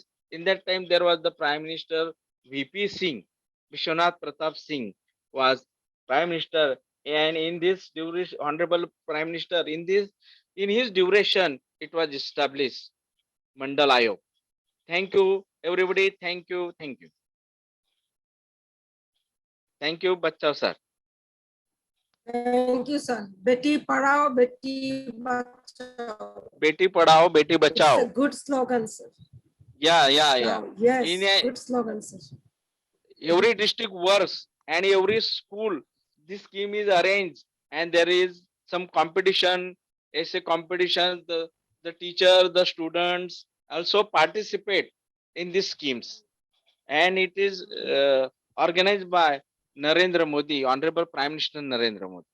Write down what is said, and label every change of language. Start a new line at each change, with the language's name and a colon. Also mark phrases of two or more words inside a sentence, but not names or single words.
English: In that time, there was the Prime Minister VP Singh, Vishwanath Pratap Singh was Prime Minister, and in this duration, Honorable Prime Minister, in his duration, it was established Mandal Ayog. Thank you, everybody. Thank you. Thank you. Thank you, Bachao sir. Thank you, sir.
Hindi: बेटी पढ़ाओ, बेटी बचाओ. बेटी पढ़ाओ, बेटी
English: It's a
Hindi: bachao.
English: good slogan, sir. Yeah. Now, yes, In a, good slogan, sir. every district works and every school, this scheme is arranged and there is some competition, essay competition. The teacher, the students also participate in these schemes, and it is organized by Narendra Modi, Honorable Prime Minister Narendra Modi.